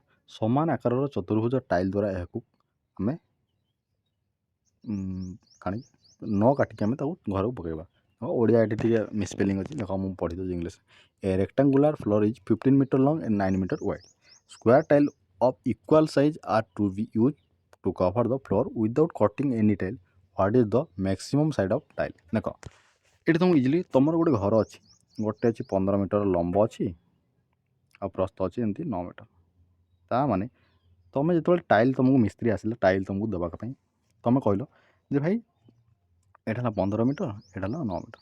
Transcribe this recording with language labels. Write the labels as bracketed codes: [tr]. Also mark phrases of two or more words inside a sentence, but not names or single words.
[or] ସମାନ ଆକାରର ଚତୁର୍ଭୁଜ ଟାଇଲ୍ ଦ୍ୱାରା ଏହାକୁ ଆମେ ନ କାଟିକି ଆମେ ତାକୁ ଘରକୁ ପକାଇବା। ଓଡ଼ିଆ ଏଠି ଟିକେ ମିସ୍ପେଲିଂ ଅଛି। ଦେଖ ମୁଁ ପଢ଼ି ଦେଉଛି ଇଂଲିଶ। [en] A rectangular floor is 15 meter long and 9 meter wide. square tile of equal size are to be used to cover the floor without cutting any tile. What is the maximum side of tile? [or] ଦେଖ ଏଠି ତୁମକୁ ଇଜିଲି ତୁମର ଗୋଟେ ଘର ଅଛି, ଗୋଟେ ଅଛି 15 ମିଟର ଲମ୍ବ ଅଛି ଆଉ ପ୍ରସ୍ଥ ଅଛି ଏମିତି 9 ମିଟର। ତା ମାନେ ତୁମେ ଯେତେବେଳେ ଟାଇଲ୍ ତୁମକୁ ମିସ୍ତ୍ରୀ ଆସିଲା ଟାଇଲ୍ ତୁମକୁ ଦେବା ପାଇଁ ତୁମେ କହିଲ ଯେ ଭାଇ ଏଇଟା ହେଲା 15 ମିଟର ଏଇଟା ହେଲା 9 ମିଟର।